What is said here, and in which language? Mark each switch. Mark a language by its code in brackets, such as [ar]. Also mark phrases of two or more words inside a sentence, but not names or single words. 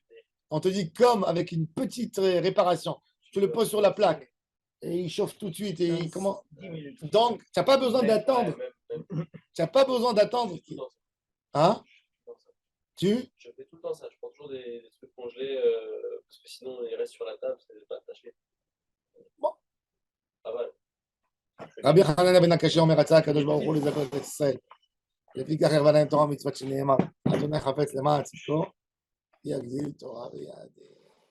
[fr] On te dit, comme avec une petite réparation, tu le poses sur la plaque et il chauffe tout de suite. Et comment... Donc, tu n'as pas besoin d'attendre. Tu n'as pas besoin d'attendre. Hein? Tu? Je fais tout le temps ça. Je prends toujours des trucs congelés parce que sinon, ils restent sur la table, c'est pas attaché. Bon. Pas mal. [he] רבי חנניה בן הקשה אומר, רצה הקדוש ברוך הוא לזכות את ישראל. לפיכך הרבה להם תורה ומצוות שנאמר, אדוני חפץ למען צדקו, יגדיל תורה ויעדיל.